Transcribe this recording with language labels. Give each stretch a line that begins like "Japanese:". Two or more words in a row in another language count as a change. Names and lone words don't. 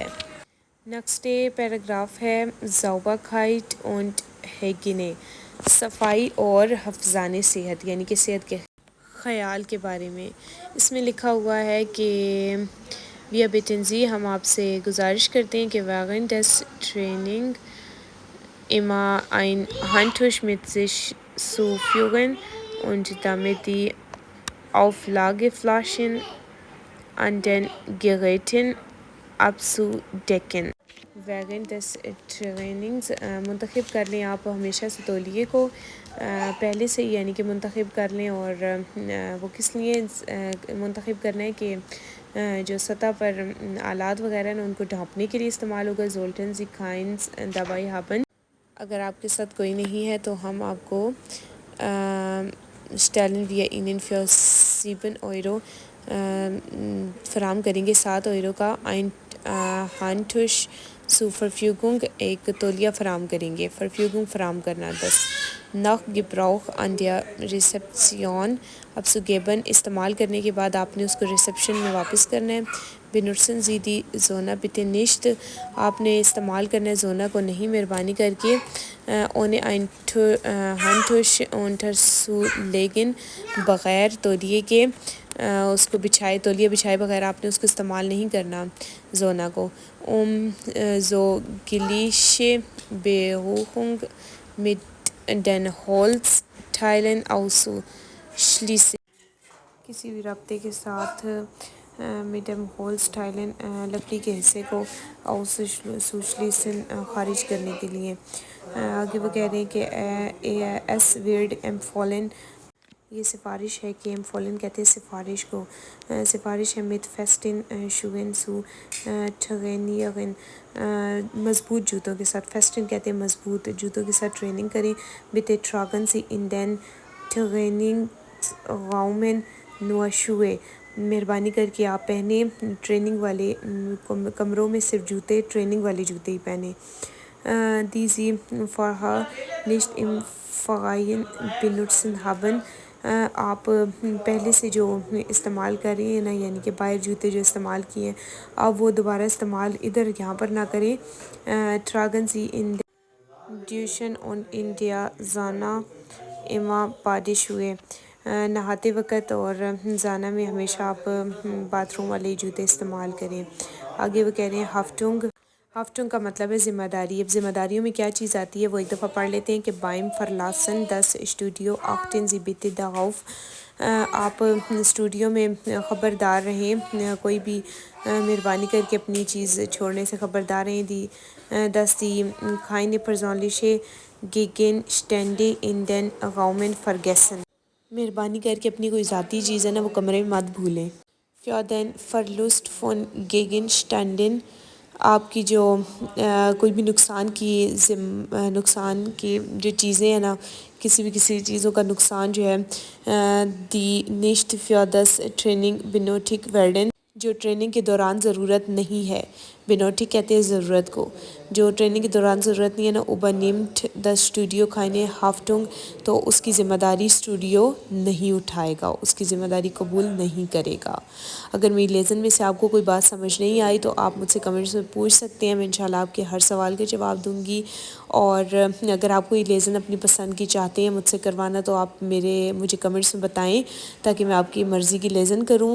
Urdu: نیکسٹ پیراگراف ہے
German: Sauberkeit und Hygiene۔
Urdu: صفائی اور حفظان صحت یعنی کہ صحت کے خیال کے بارے میں۔ اس میں لکھا ہوا ہے کہ
German: wir bitten Sie،
Urdu: ہم آپ سے گزارش کرتے ہیں کہ
German: während des Training immer ein Handtuch mit sich zu führen und damit die Auflageflaschen an den Geräten abzudecken۔ während des Trainings
Urdu: منتخب کر لیں آپ ہمیشہ سے تولیے کو پہلے سے یعنی کہ منتخب کر لیں، اور وہ کس لیے منتخب کرنا ہے کہ جو سطح پر آلات وغیرہ ہیں ان کو ڈھانپنے کے لیے استعمال ہوگا۔
German: Sollten Sie keins dabei haben۔
Urdu: اگر آپ کے ساتھ کوئی نہیں ہے تو ہم آپ کو
German: stellen wir Ihnen für 7 €
Urdu: فراہم کریں گے، 7 € کا
German: ein Handtuch zur Verfügung،
Urdu: ایک تولیہ فراہم کریں گے۔ Verfügung فراہم کرنا 10۔
German: nach Gebrauch an der Rezeption abzugeben.
Urdu: استعمال کرنے کے بعد آپ نے اس کو ریسپشن میں واپس کرنا ہے.
German: benutzen Sie die Zona bitte nicht.
Urdu: آپ نے استعمال کرنا ہے زونا کو نہیں مہربانی کر کے.
German: ohne ein Handtuch unterzulegen,
Urdu: بغیر تولیے کے اس کو بچھائے تولیے بچھائے بغیر آپ نے اس کو استعمال نہیں کرنا زونا کو.
German: so gleiche Berührung mit den Holzteilen ausschließen.
Urdu: کسی بھی رابطے کے ساتھ میڈم ہولز ٹائلن لکڑی کے حصے کو ausschließen خارج کرنے کے لیے. آگے وہ کہہ رہے ہیں کہ
German: es wird empfohlen
Urdu: یہ سفارش ہے کہ ایمفولن کہتے ہیں سفارش کو. سفارش ہے
German: mit festen Schuhen zu trainieren
Urdu: مضبوط جوتوں کے ساتھ. festen کہتے ہیں مضبوط جوتوں کے ساتھ ٹریننگ کریں.
German: bitte tragen Sie in den Trainingsräumen nur Schuhe.
Urdu: مہربانی کر کے آپ پہنیں ٹریننگ والے کمروں میں صرف جوتے ٹریننگ والے جوتے ہی پہنیں.
German: die Sie vorher nicht im Verein benutzen haben.
Urdu: آپ پہلے سے جو استعمال کر رہے ہیں نا یعنی کہ باہر جوتے جو استعمال کیے ہیں آپ وہ دوبارہ استعمال ادھر یہاں پر نہ کریں.
German: tragen Sie in der Duschen und in der Sauna immer Badeschuhe.
Urdu: نہاتے وقت اور زانا میں ہمیشہ آپ باتھ روم والے جوتے استعمال کریں. آگے وہ کہہ رہے ہیں ہافٹنگ. ہافٹنگ کا مطلب ہے ذمہ داری. اب ذمہ داریوں میں کیا چیز آتی ہے وہ ایک دفعہ پڑھ لیتے ہیں کہ
German: beim Verlassen des Studio achten Sie bitte darauf.
Urdu: آپ اسٹوڈیو میں خبردار رہیں کوئی بھی مہربانی کر کے اپنی چیز چھوڑنے سے خبردار رہیں.
German: dass Sie keine persönliche Gegenstände in den Räumen vergessen.
Urdu: مہربانی کر کے اپنی کوئی ذاتی چیز ہے نا وہ کمرے میں مت بھولیں.
German: für den Verlust von Gegenständen
Urdu: آپ کی جو کوئی بھی نقصان کی جو چیزیں ہیں نا کسی چیزوں کا نقصان جو ہے
German: die nicht für das Training benötigt werden
Urdu: جو ٹریننگ کے دوران ضرورت نہیں ہے. benötigt کہتے ہیں ضرورت کو. جو ٹریننگ کے دوران ضرورت نہیں ہے نا
German: übernimmt das Studio keine Haftung
Urdu: تو اس کی ذمہ داری اسٹوڈیو نہیں اٹھائے گا اس کی ذمہ داری قبول نہیں کرے گا. اگر میری لیسن میں سے آپ کو کوئی بات سمجھ نہیں آئی تو آپ مجھ سے کمنٹس میں پوچھ سکتے ہیں. میں انشاءاللہ آپ کے ہر سوال کے جواب دوں گی. اور اگر آپ کوئی لیسن اپنی پسند کی چاہتے ہیں مجھ سے کروانا تو آپ مجھے کمنٹس میں بتائیں تاکہ میں آپ کی مرضی کی لیسن کروں.